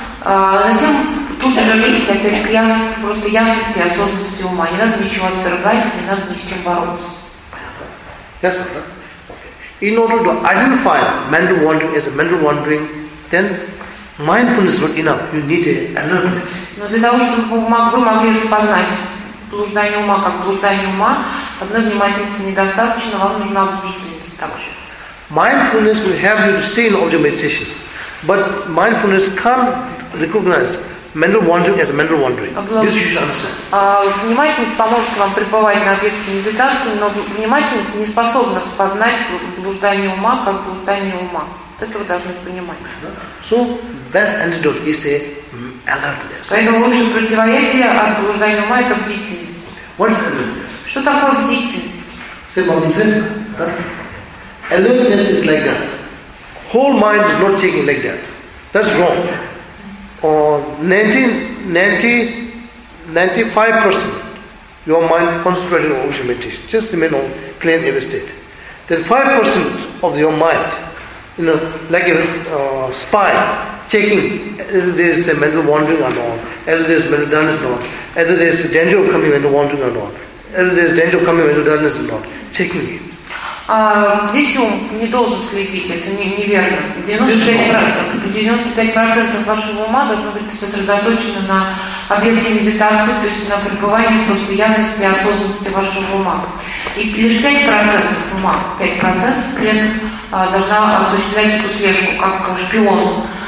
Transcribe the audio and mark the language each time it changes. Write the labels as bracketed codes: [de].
[ru] Затем тут же вернитесь опять к ясности, просто ясности и осознанности ума. Не надо ничего отвергать, не надо ни с чем бороться. [en] Yes, okay. In order to identify mental wandering as a mental wandering, then mindfulness is not enough. You need an alertness. [ru] Но для того, чтобы вы могли распознать блуждание ума как блуждание ума, одной внимательности недостаточно, вам нужна бдительность также. [en] Mindfulness will have you to stay in object meditation. But mindfulness can't recognize mental wandering as a mental wandering. This you should understand. [ru] Внимательность поможет вам пребывать на объекте медитации, но внимательность не способна распознать блуждание ума как блуждание ума. Вот это вы должны понимать. [en] So, best antidote is a alertness. [ru] Поэтому лучшее противоядие от блуждания ума – это бдительность. [en] Okay. What is alertness? [ru] Что такое бдительность? [en] Say, [ru] вам интересно? [en] Alertness is like that. Whole mind is not taking like that. That's wrong. Or 95% your mind concentrating on ocean meditation. Just remain on clear every state. Then 5% of your mind, you know, like a spy, checking whether there is a mental wandering or not, whether there is mental dullness or not, whether there is a danger of coming mental wandering or not, whether there is danger of coming mental dullness or not, checking it. [ru] Здесь ум не должен следить, это неверно. 95% вашего ума должно быть сосредоточено на объекте медитации, то есть на пребывании просто ясности и осознанности вашего ума. И лишь 5% ума, 5% клетка должна осуществлять эту слежку, как шпион.